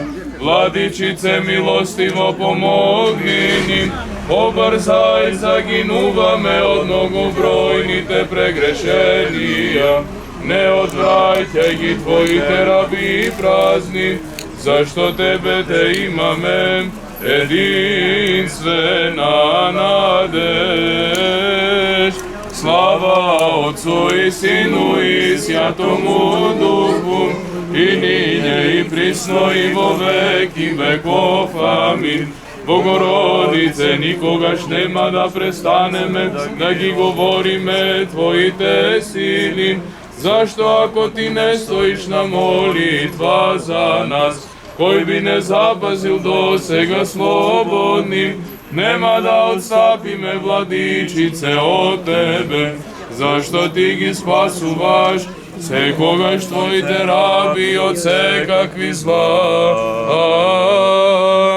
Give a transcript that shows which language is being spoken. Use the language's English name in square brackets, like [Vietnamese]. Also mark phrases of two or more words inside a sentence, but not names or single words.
[Macedonian] Владичице, милостиво помогни ни, побързай, загинуваме од многобройните прегрешения. Не отвраќај ги Твоите раби празни, зашто Тебе те имаме, единствена надеж. [Church Slavic] Слава Отцу и Сину и Святому Духу, и нине и присно и во веки веков. Амин. [Macedonian] Богородице, никогаш нема да престанеме да ги говориме Твоите сили, зашто ако Ти не стоиш на молитва за нас, кој би не запазил до сега слободни, нема да отстапиме, Владичице, од Тебе, зашто Ти ги спасуваш секогаш Твоите раби од секакви зла.